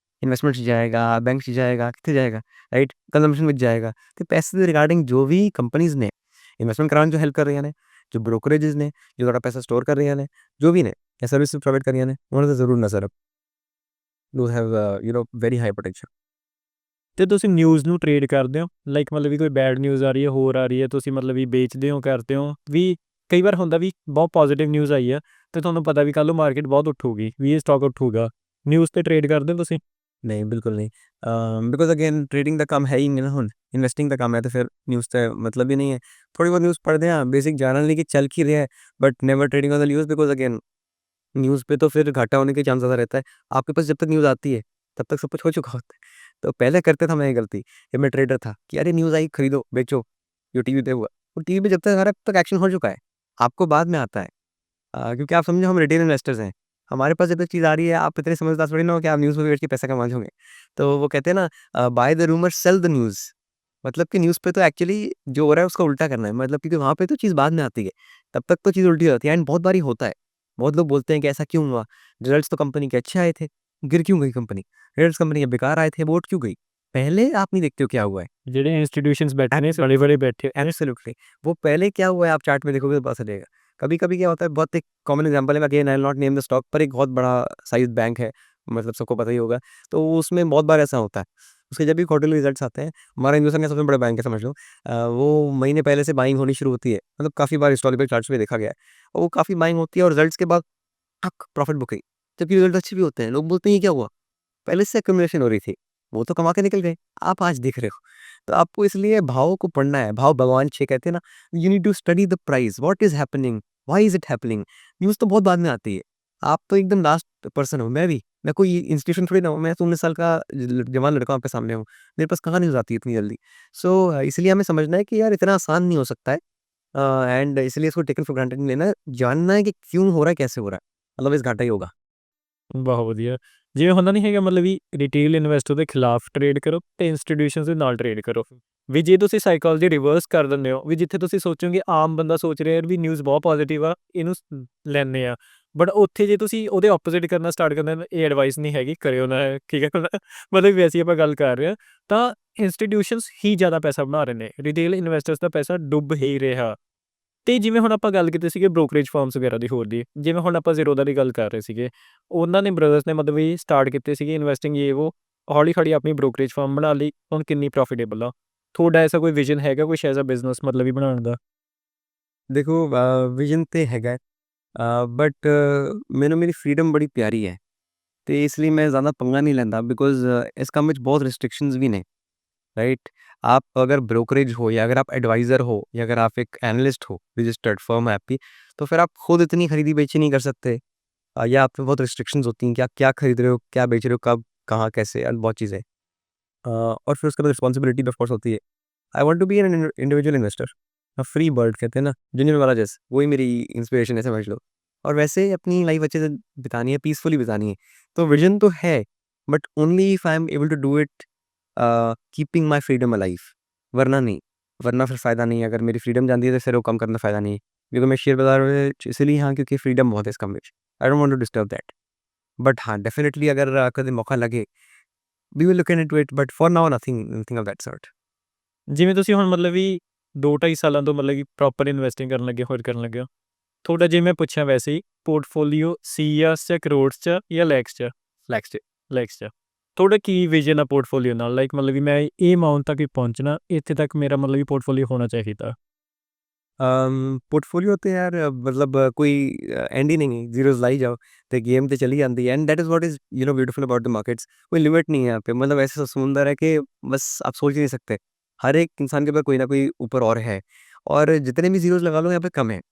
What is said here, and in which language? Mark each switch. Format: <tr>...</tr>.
<hi>Investment जाएगा, bank जाएगा, कितने जाएगा? राइट, कंजम्पशन में जाएगा। तो पैसे से रिगार्डिंग जो भी कंपनीज ने इन्वेस्टमेंट कराने जो हेल्प कर रही हैं, जो ब्रोकरेजेस ने जो थोड़ा पैसा स्टोर कर रही हैं, जो भी ने या सर्विस प्रोवाइड कर रही हैं, उन्होंने तो जरूर नजर</hi> <en>Do have very high potential.</en> <pa>ਤੇ ਤੁਸੀਂ ਨਿਊਜ਼ ਨੂੰ ਟ੍ਰੇਡ ਕਰਦੇ ਹੋ? ਲਾਈਕ ਮਤਲਬ ਵੀ ਕੋਈ ਬੈਡ ਨਿਊਜ਼ ਆ ਰਹੀ ਹੈ, ਹੋਰ ਆ ਰਹੀ ਹੈ, ਤੁਸੀਂ ਮਤਲਬ ਵੀ ਵੇਚਦੇ ਹੋ, ਕਰਦੇ ਹੋ ਵੀ? ਕਈ ਵਾਰ ਹੁੰਦਾ ਵੀ ਬਹੁਤ ਪੋਜ਼ੀਟਿਵ ਨਿਊਜ਼ ਆਈ ਆ ਤੇ ਤੁਹਾਨੂੰ ਪਤਾ ਵੀ ਕੱਲ੍ਹ ਨੂੰ ਮਾਰਕੀਟ ਬਹੁਤ ਉੱਠੂਗੀ, ਵੀ ਇਹ ਸਟਾਕ ਉੱਠੂਗਾ, ਨਿਊਜ਼ 'ਤੇ ਟ੍ਰੇਡ ਕਰਦੇ ਹੋ ਤੁਸੀਂ?</pa> <hi>नहीं, बिल्कुल नहीं। बिकॉज़ अगेन ट्रेडिंग का काम है ही नहीं ना हुन, इन्वेस्टिंग का काम है, तो फिर न्यूज़ का मतलब ही नहीं है। थोड़ी बहुत न्यूज़ पढ़ते हैं, बेसिक जाना नहीं कि चल की रहा है,</hi> <en>but never trading on the news,</en> <hi>because again news पे तो फिर घाटा होने के चांस ज़्यादा रहता है। आपके पास जब तक न्यूज़ आती है, तब तक सब कुछ हो चुका होता है। तो पहले करता था मैं ये गलती, जब मैं ट्रेडर था कि अरे न्यूज़ आई खरीदो, बेचो, जो टीवी पे हुआ। वो टीवी पे जब तक आ रहा है तब तक एक्शन हो चुका है, आपको बाद में आता है। क्योंकि आप समझो हम रिटेल इन्वेस्टर्स हैं, हमारे पास जब तक चीज़ आ रही है, आप इतने समझदार थोड़ी ना हो कि आप न्यूज़ में बैठ के पैसा कमा लोगे। तो वो कहते हैं ना,</hi> <en>Buy the rumour sell the news.</en> <hi>मतलब कि न्यूज़ पे तो एक्चुअली जो हो रहा है उसका उल्टा करना है, मतलब क्योंकि वहाँ पे तो चीज़ बाद में आती है, तब तक तो चीज़ उल्टी होती है एंड बहुत बारी होता है। बहुत लोग बोलते हैं कि ऐसा क्यों हुआ? रिजल्ट्स तो कंपनी के अच्छे आए थे, गिर क्यों गई कंपनी? रिजल्ट्स कंपनी के बेकार आए थे, वो उठ क्यों गई? पहले आप नहीं देखते हो क्या हुआ है।</hi> <pa>ਜਿਹੜੇ ਇੰਸਟੀਟਿਊਸ਼ਨਸ ਬੈਠੇ ਨੇ,</pa> <hi>बड़े-बड़े बैठे हैं। एब्सोल्युटली, वो पहले क्या हुआ है आप चार्ट में देखोगे तो पता चलेगा। कभी-कभी क्या होता है, बहुत एक कॉमन एग्जांपल है, again</hi> <en>I will not name the stock,</en> <hi>पर एक बहुत बड़ा साइज़ बैंक है, मतलब सबको पता ही होगा। तो उसमें बहुत बार ऐसा होता है, उसके जब भी क्वार्टरली रिजल्ट्स आते हैं, हमारा हिंदुस्तान का सबसे बड़ा बैंक है समझ लो, वो महीने पहले से बाइंग होनी शुरू होती है। मतलब काफ़ी बार हिस्टोरिकल चार्ट्स में देखा गया है। और वो काफ़ी बाइंग होती है और रिजल्ट्स के बाद टक प्रॉफिट बुकिंग, जबकि रिजल्ट अच्छे भी होते हैं। लोग बोलते हैं ये क्या हुआ? पहले से एक्यूमुलेशन हो रही थी, वो तो कमा के निकल गए, आप आज दिख रहे हो। तो आपको इसलिए भाव को पढ़ना है,</hi> <gu>भाव भगवान छे</gu> <hi>कहते हैं ना,</hi> <en>You need to study the price, what is happening, why is it happening.</en> <hi>News तो बहुत बाद में आती है, आप तो एकदम लास्ट पर्सन हो, मैं भी। मैं कोई इंस्टीट्यूशन थोड़ी ना हूँ, मैं तो 19 साल का जवान लड़का आपके सामने हूँ, मेरे पास कहाँ न्यूज़ आती है इतनी जल्दी। सो इसलिए हमें समझना है कि यार इतना आसान नहीं हो सकता है, एंड इसलिए इसको टेकन फॉर ग्रांटेड नहीं लेना है, जानना है कि क्यों हो रहा है, कैसे हो रहा है, अदरवाइज़ घाटा ही होगा।</hi> <pa>ਬਹੁਤ ਵਧੀਆ। ਜਿਵੇਂ ਹੁੰਦਾ ਨਹੀਂ ਹੈਗਾ ਮਤਲਬ ਵੀ ਰਿਟੇਲ ਇਨਵੈਸਟਰ ਦੇ ਖਿਲਾਫ ਟ੍ਰੇਡ ਕਰੋ ਤੇ ਇੰਸਟੀਟਿਊਸ਼ਨਸ ਦੇ ਨਾਲ ਟ੍ਰੇਡ ਕਰੋ। ਵੀ ਜੇ ਤੁਸੀਂ ਸਾਈਕੋਲੋਜੀ ਰਿਵਰਸ ਕਰ ਦਿੰਦੇ ਹੋ, ਵੀ ਜਿੱਥੇ ਤੁਸੀਂ ਸੋਚੋਗੇ ਆਮ ਬੰਦਾ ਸੋਚ ਰਿਹਾ ਯਾਰ ਵੀ ਨਿਊਜ਼ ਬਹੁਤ ਪੋਜ਼ਿਟਿਵ ਆ, ਇਹਨੂੰ ਲੈਂਦੇ ਆ, ਬਟ ਉੱਥੇ ਜੇ ਤੁਸੀਂ ਉਹਦੇ ਆਪੋਜ਼ਿਟ ਕਰਨਾ ਸਟਾਰਟ ਕਰਦੇ ਹੋ, ਇਹ ਐਡਵਾਈਸ ਨਹੀਂ ਹੈਗੀ, ਕਰਿਓ ਨਾ, ਠੀਕ ਹੈ ਨਾ? ਮਤਲਬ ਵੈਸੇ ਹੀ ਆਪਾਂ ਗੱਲ ਕਰ ਰਹੇ ਹਾਂ, ਤਾਂ ਇੰਸਟੀਟਿਊਸ਼ਨਸ ਹੀ ਜ਼ਿਆਦਾ ਪੈਸਾ ਬਣਾ ਰਹੇ ਨੇ, ਰਿਟੇਲ ਇਨਵੈਸਟਰਸ ਦਾ ਪੈਸਾ ਡੁੱਬ ਹੀ ਰਿਹਾ। ਤੇ ਜਿਵੇਂ ਹੁਣ ਆਪਾਂ ਗੱਲ ਕੀਤੀ ਸੀਗੀ ਬ੍ਰੋਕਰੇਜ ਫਰਮਸ ਵਗੈਰਾ ਦੀ, ਹੋਰ ਦੀ, ਜਿਵੇਂ ਹੁਣ ਆਪਾਂ ਜ਼ੀਰੋਦਾ ਦੀ ਗੱਲ ਕਰ ਰਹੇ ਸੀਗੇ, ਉਹਨਾਂ ਨੇ ਬ੍ਰਦਰਸ ਨੇ ਮਤਲਬ ਵੀ ਸਟਾਰਟ ਕੀਤੇ ਸੀਗੇ ਇਨਵੈਸਟਿੰਗ ਇਹ ਉਹ, ਹੌਲੀ-ਹੌਲੀ ਆਪਣੀ ਬ੍ਰੋਕਰੇਜ ਫਰਮ ਬਣਾ ਲਈ, ਹੁਣ ਕਿੰਨੀ ਪ੍ਰੋਫਿਟੇਬਲ ਆ। ਤੁਹਾਡਾ ਐਸਾ ਕੋਈ ਵਿਜ਼ਨ ਹੈਗਾ ਕੁਛ ਐਸਾ ਬਿਜ਼ਨਸ ਮਤਲਬ ਵੀ ਬਣਾਉਣ ਦਾ?</pa> <hi>देखो, विजन तो हैगा, बट मैनू मेरी फ्रीडम बड़ी प्यारी है, तो इसलिए मैं ज़्यादा पंगा नहीं लेंदा, बिकॉज इस काम में बहुत रिस्ट्रिक्शंस भी ने। राइट, आप अगर ब्रोकरेज हो या अगर आप एडवाइज़र हो या अगर आप एक एनालिस्ट हो रजिस्टर्ड फर्म है आपकी, तो फिर आप खुद इतनी खरीदी बेची नहीं कर सकते, या आप पे बहुत रिस्ट्रिक्शंस होती हैं कि आप क्या खरीद रहे हो, क्या बेच रहे हो, कब, कहाँ, कैसे, और बहुत चीज़ें। और फिर उसके बाद रिस्पॉन्सिबिलिटी ऑफ कोर्स होती है।</hi> <en>I want to be an individual investor,</en> <hi>free bird कहते हैं ना, जूनियर वाला जैसे, वही मेरी इंस्पिरेशन है समझ लो। और वैसे अपनी लाइफ अच्छे से बितानी है, पीसफुली बितानी है। तो विजन तो है,</hi> <en>but only if I am able to do it keeping my freedom alive,</en> <hi>वरना नहीं। वरना फिर फ़ायदा नहीं है, अगर मेरी फ्रीडम जाती है तो फिर वो कम करना फ़ायदा नहीं है, क्योंकि मैं शेयर बाजार में इसलिए, हाँ, क्योंकि फ्रीडम बहुत है इसका में,</hi> <en>I don't want to disturb that.</en> <hi>But हाँ, डेफिनेटली अगर कभी मौका लगे,</hi> <en>We will look into it, but for now nothing nothing of that sort.</en> <pa>ਜਿਵੇਂ ਤੁਸੀਂ ਹੁਣ ਮਤਲਬ ਵੀ 2-2.5 ਸਾਲਾਂ ਤੋਂ ਮਤਲਬ ਕਿ ਪ੍ਰੋਪਰ ਇਨਵੈਸਟਿੰਗ ਕਰਨ ਲੱਗੇ, ਹੋਰ ਕਰਨ ਲੱਗੇ ਹੋ, ਤੁਹਾਡਾ ਜੇ ਮੈਂ ਪੁੱਛਾਂ ਵੈਸੇ ਹੀ ਪੋਰਟਫੋਲੀਓ ਸੀਆਰਸ 'ਚ, ਕਰੋੜਸ 'ਚ ਜਾਂ ਲੈਕਸ 'ਚ? Flex day. ਲੈਕਸ 'ਚ। ਤੁਹਾਡਾ ਕੀ ਵਿਜ਼ਨ ਆ ਪੋਰਟਫੋਲੀਓ ਨਾਲ? ਲਾਈਕ ਮਤਲਬ ਵੀ ਮੈਂ ਇਹ ਅਮਾਊਂਟ ਤੱਕ ਹੀ ਪਹੁੰਚਣਾ, ਇੱਥੇ ਤੱਕ ਮੇਰਾ ਮਤਲਬ ਵੀ ਪੋਰਟਫੋਲੀਓ ਹੋਣਾ ਚਾਹੀਦਾ।</pa> <hi>पोर्टफोलियो तो यार मतलब कोई एंड ही नहीं है, ज़ीरोज़ लाई जाओ, तो गेम तो चली जाती है,</hi> <en>And that is what is beautiful about the markets.</en> <hi>कोई लिमिट नहीं है यहाँ पे, मतलब ऐसा समुंदर है कि बस आप सोच ही नहीं सकते। हर एक इंसान के पास कोई ना कोई ऊपर और है, और जितने भी ज़ीरोज़ लगा लो यहाँ पे कम है।</hi>